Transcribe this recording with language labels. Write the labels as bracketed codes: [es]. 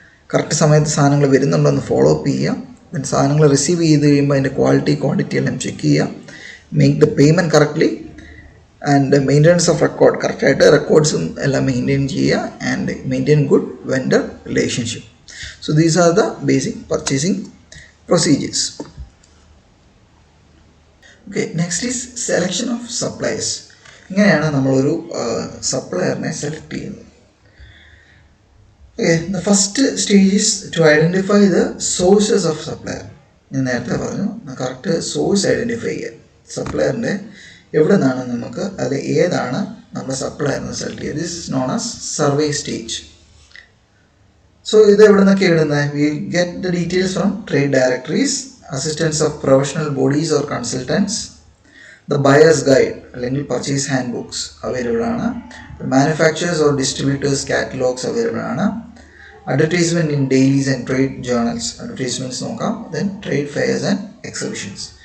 [ml] Correct സമയത്ത് സാധനങ്ങൾ വരുന്നുണ്ടോ എന്ന് ഫോളോ അപ്പ് ചെയ്യാം. ദെൻ സാധനങ്ങൾ റിസീവ് ചെയ്ത് കഴിയുമ്പോൾ അതിൻ്റെ ക്വാളിറ്റി ക്വാണ്ടിറ്റി എല്ലാം ചെക്ക് ചെയ്യാം. [en] Make the payment correctly. And maintenance of record, [ml] കറക്റ്റായിട്ട് റെക്കോർഡ്സും എല്ലാം മെയിൻറ്റെയിൻ ചെയ്യുക. [en] And maintain good vendor relationship. So these are the basic purchasing procedures. Okay, next is selection of suppliers. [ml] ഇങ്ങനെയാണ് നമ്മളൊരു സപ്ലയറിനെ സെലക്ട് ചെയ്യുന്നത്. [en] Okay, the first stage is to identify the sources of supplier. [ml] ഞാൻ നേരത്തെ പറഞ്ഞു correct source identify ചെയ്യുക. സപ്ലയറിൻ്റെ എവിടെ നിന്നാണ് നമുക്ക് അത് ഏതാണ് നമ്മുടെ സപ്ലയറിനെ സെലക്ട് ചെയ്യുക. [en] This is known as survey stage. [ml] So ഇത് എവിടെ നിന്നൊക്കെ ഇടുന്നത്? [en] We get the details from trade directories, assistance of professional bodies or consultants, the buyers guide അല്ലെങ്കിൽ purchase handbooks available ആണ്, manufacturers or distributors catalogues available ആണ്, advertisement in dailies and trade journals advertisements നോക്കാം, then trade fairs and exhibitions.